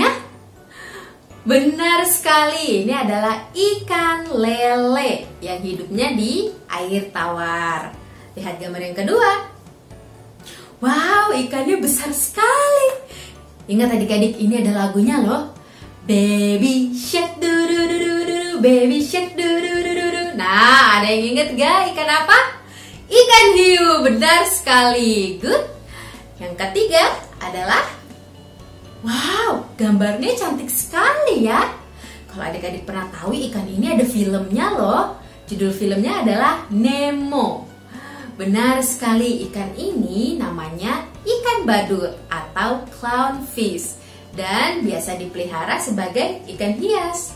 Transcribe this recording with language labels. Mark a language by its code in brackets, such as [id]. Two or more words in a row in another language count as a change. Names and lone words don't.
[id] Benar sekali, ini adalah ikan lele yang hidupnya di air tawar. Lihat gambar yang kedua. Wow, ikannya besar sekali. Ingat adik-adik, ini ada lagunya loh. [en] Baby shark du du du du du, baby shark du du du du du. [id] Nah, ada yang ingat gak ikan apa? Ikan hiu, benar sekali. Good. Yang ketiga adalah, wow, gambarnya cantik sekali ya. Kalau adik-adik pernah tahu ikan ini ada filmnya loh. Judul filmnya adalah Nemo. Benar sekali, ikan ini namanya ikan badut atau clownfish dan biasa dipelihara sebagai ikan hias.